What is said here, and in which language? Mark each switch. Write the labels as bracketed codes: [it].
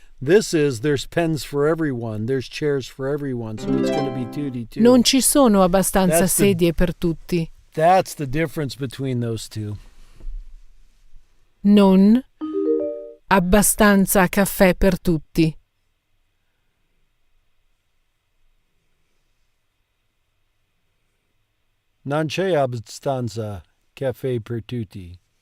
[en] This is, there's pens for everyone. There's chairs for everyone. So it's going to be tutti too. [it] Non ci sono abbastanza sedie per tutti. [en] That's the difference between those two. [it] Non abbastanza caffè per tutti. Non c'è abbastanza caffè per tutti.